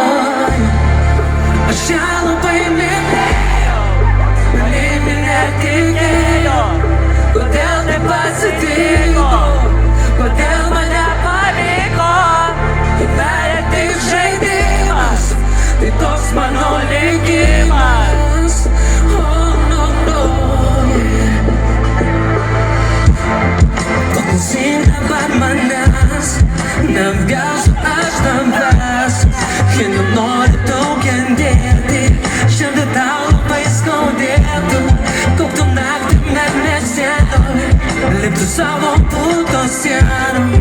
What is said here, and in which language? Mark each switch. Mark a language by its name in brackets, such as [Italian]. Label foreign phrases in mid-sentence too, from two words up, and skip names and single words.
[Lithuanian] Aš ją labai mylėjau, manimi netikėjau. Kodėl taip atsitiko, kodėl man nepavyko. Gyvenime tik žaidimas, tai toks mano likimas. [English] Oh no no, yeah. [Lithuanian] Paklausyk dabar manęs, neapgausiu aš tavęs. Kai nenori daug kentėti, šiandien tau labai skaudėtų. Kauktų naktį net nesėdu, liptų savo puto sienų.